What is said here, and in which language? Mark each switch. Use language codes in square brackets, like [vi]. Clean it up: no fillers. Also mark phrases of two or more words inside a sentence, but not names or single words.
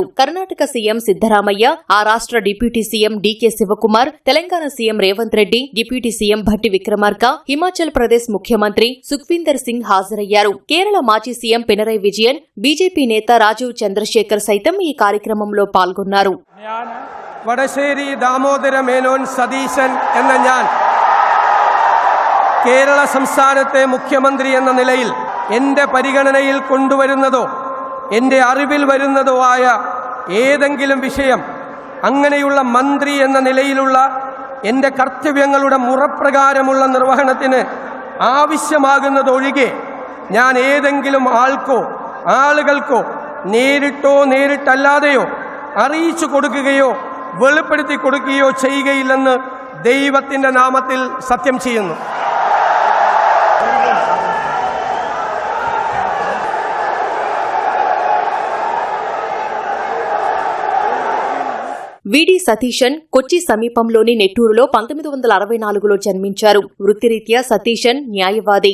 [te] కర్ణాటక సీఎం సిద్దరామయ్య, ఆ రాష్ట్ర [en] Deputy CM [te] డీకే శివకుమార్, తెలంగాణ సీఎం రేవంత్ రెడ్డి, [en] Deputy CM [te] భట్టి విక్రమార్క, హిమాచల్ ప్రదేశ్ ముఖ్యమంత్రి సుఖ్వీందర్ సింగ్ హాజరయ్యారు. కేరళ మాజీ సీఎం పినరయ్ విజయన్, బీజేపీ నేత రాజీవ్ చంద్రశేఖర్ సైతం ఈ కార్యక్రమంలో పాల్గొన్నారు. [ml] വടശ്ശേരി ദാമോദര മേനോൻ സതീശൻ എന്ന ഞാൻ കേരള സംസ്ഥാനത്തെ മുഖ്യമന്ത്രി എന്ന നിലയിൽ എൻ്റെ പരിഗണനയിൽ കൊണ്ടുവരുന്നതോ എൻ്റെ അറിവിൽ വരുന്നതോ ആയ ഏതെങ്കിലും വിഷയം അങ്ങനെയുള്ള മന്ത്രി എന്ന നിലയിലുള്ള എൻ്റെ കർത്തവ്യങ്ങളുടെ മുറപ്രകാരമുള്ള നിർവഹണത്തിന് ആവശ്യമാകുന്നതൊഴികെ ഞാൻ ഏതെങ്കിലും ആളുകൾക്കോ നേരിട്ടോ നേരിട്ടല്ലാതെയോ അറിയിച്ചു കൊടുക്കുകയോ വെളിപ്പെടുത്തി കൊടുക്കുകയോ ചെയ്യുകയില്ലെന്ന് ദൈവത്തിൻ്റെ നാമത്തിൽ സത്യം ചെയ്യുന്നു. [te] వీడి సతీశన్ కొచ్చి సమీపంలోని నెట్టూరులో 1964లో జన్మించారు. వృత్తిరీత్యా సతీశన్ న్యాయవాది.